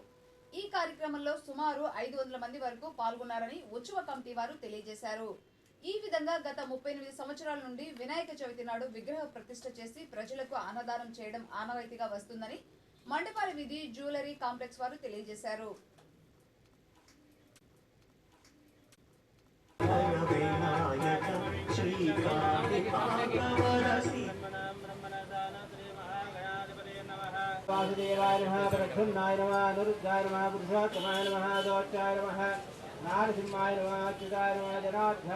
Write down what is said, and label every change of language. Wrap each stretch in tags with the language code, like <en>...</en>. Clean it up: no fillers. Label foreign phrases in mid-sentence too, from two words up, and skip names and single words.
<te>ఈ కార్యక్రమంలో సుమారు 500 మంది వరకు పాల్గొన్నారని ఉత్సవ కమిటీ వారు తెలియజేశారు. ఈ విధంగా గత 38 సంవత్సరాల నుండి వినాయక చవితి నాడు విగ్రహ ప్రతిష్ఠ చేసి ప్రజలకు అన్నదానం చేయడం ఆనవాయితీగా వస్తుందని మండపాల వీధి జ్యువెలరీ కాంప్లెక్స్ వారు తెలియజేశారు.</te> <sa>वासुदेवाय नमः प्रद्युम्नाय नमः अनिरुद्धाय नमः पुरुषोत्तमाय नमः दोच्चाय नमः नारसिंहाय नमः अच्युताय नमः जनार्दनाय</sa>